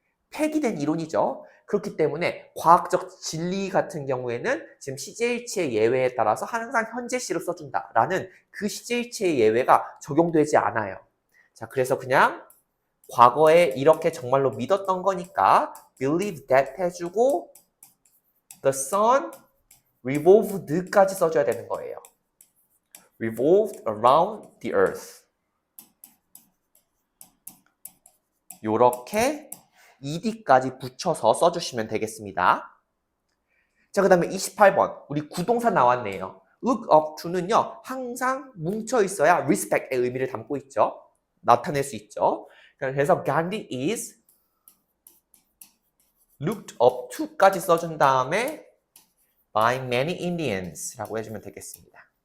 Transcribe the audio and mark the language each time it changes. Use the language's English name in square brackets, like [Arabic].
[Korean] 폐기된 이론이죠. 그렇기 때문에 과학적 진리 같은 경우에는 지금 CJH의 예외에 따라서 항상 현재시로 써준다라는 그 CJH의 예외가 적용되지 않아요. 자, 그래서 그냥 과거에 이렇게 정말로 믿었던 거니까 [English] believe that [Korean] 해주고 [English] the sun [Korean] revolved까지 써줘야 되는 거예요. [English] revolved around the earth. [Korean] 요렇게 ed까지 붙여서 써주시면 되겠습니다. 자, 그 다음에 28번. 우리 구동사 나왔네요. look up to는요, 항상 뭉쳐 있어야 respect의 의미를 담고 있죠. 나타낼 수 있죠. [English] 그래서 Gandhi is looked up to [Korean] 까지 써준 다음에 [English] by many Indians [Korean] 라고 해주면 되겠습니다.